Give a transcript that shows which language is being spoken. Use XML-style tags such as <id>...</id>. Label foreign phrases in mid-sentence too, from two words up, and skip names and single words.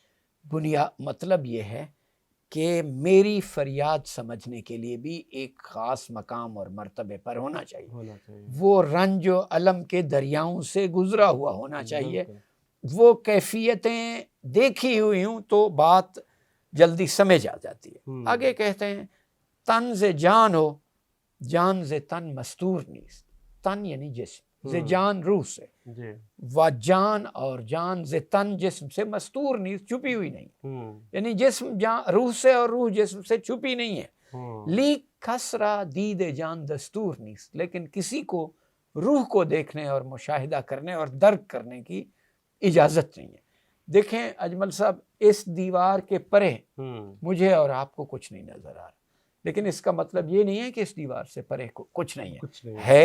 <ur>مطلب یہ ہے کہ میری فریاد سمجھنے کے لیے بھی ایک خاص مقام اور مرتبے پر ہونا چاہیے. وہ رنج و الم کے دریاؤں سے گزرا ہوا ہونا چاہیے. وہ کیفیتیں دیکھی ہوئی ہوں تو بات جلدی سمجھ آ جاتی ہے. آگے کہتے ہیں</ur> <fa>تن ز جان ہو، جان ز تن مستور نیست.</fa> <ur>تن یعنی جسم،</ur> <fa>ز جان</fa> <ur>روح سے، و جان اور</ur> <fa>جان ز تن</fa> <ur>جسم سے،</ur> <fa>مستور نیست</fa> <ur>چھپی ہوئی نہیں، یعنی جسم روح سے اور روح جسم سے چھپی نہیں ہے.</ur> <fa>لیک کسرا دید جان دستور نیست،</fa> <ur>لیکن کسی کو روح کو دیکھنے اور مشاہدہ کرنے اور درک کرنے کی اجازت نہیں ہے. دیکھیں اجمل صاحب، اس دیوار کے پرے مجھے اور آپ کو کچھ نہیں نظر آ رہا، لیکن اس کا مطلب یہ نہیں ہے کہ اس دیوار سے پرے کچھ نہیں ہے.</ur>